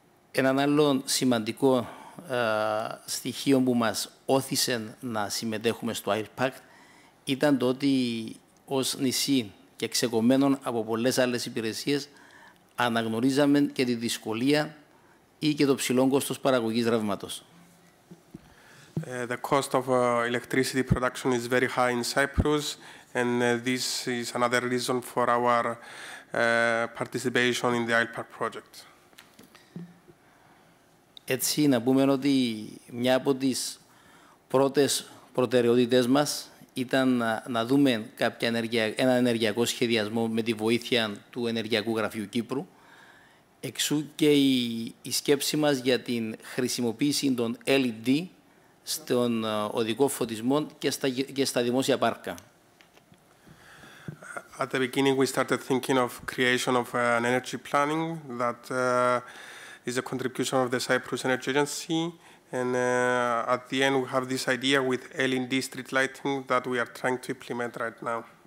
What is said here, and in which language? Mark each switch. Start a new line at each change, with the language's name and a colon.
Greek: Έναν άλλο σημαντικό στοιχείο που μας όθησε να συμμετέχουμε στο Oil Pact ήταν το ότι ως νησί και ξεκομμένων από πολλές άλλες υπηρεσίες αναγνωρίζαμε και τη δυσκολία ή και το ψηλό κόστος παραγωγής ρεύματος.
English: The cost of electricity production is very high in Cyprus, and this is another reason for our participation in the Oil Pact project.
Greek: Έτσι, να πούμε ότι μια από τις πρώτες προτεραιότητες μας ήταν να δούμε ένα ενεργειακό σχεδιασμό με τη βοήθεια του Ενεργειακού Γραφείου Κύπρου. Εξού και η σκέψη μας για την χρησιμοποίηση των LED στον οδικό φωτισμό και στα δημόσια πάρκα.
English: At the beginning, we started thinking of creation of an energy planning that is a contribution of the Cyprus Energy Agency, and at the end, we have this idea with LED street lighting that we are trying to implement right now.